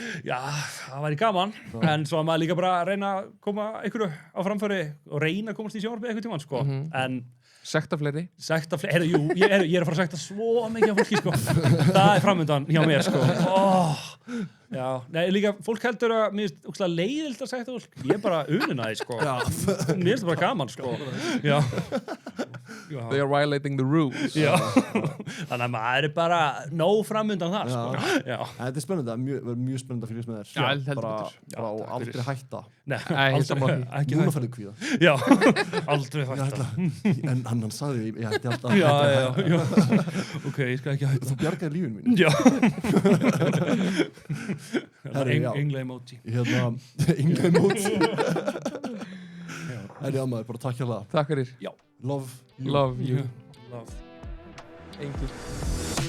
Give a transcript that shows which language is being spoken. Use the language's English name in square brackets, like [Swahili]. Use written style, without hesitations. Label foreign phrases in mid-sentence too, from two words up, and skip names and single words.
[Icelandic] það væri gaman, en svo að maður líka bara að reyna að koma einhverju á framfæri og reyna að komast í sjónvarpið eitthvað tímann sko. En sekta fleiri jú, ég er að fara að sekta svo mikið af fólki sko. Það er framundan hjá mér sko. Nei, líka fólk heldur að mér finnst ógeðslega leiðilegt að sekta fólk, ég er bara unin að því sko. Mér finnst það bara gaman sko. [English] They are violating the rules [Icelandic] þannig að maður er bara nóg framundan þar sko. Þetta er spennandi, það verður mjög spennandi að fylgjast með þér bara og aldrei hætta núna færðu kvíða aldrei hætta en hann sagði ég ætti alltaf ok, ég skal ekki hætta þú bjargaði lífinu mínu engla emoji engla emoji maður, bara takk hjá það takk fyrir [English] love you love [Icelandic] engil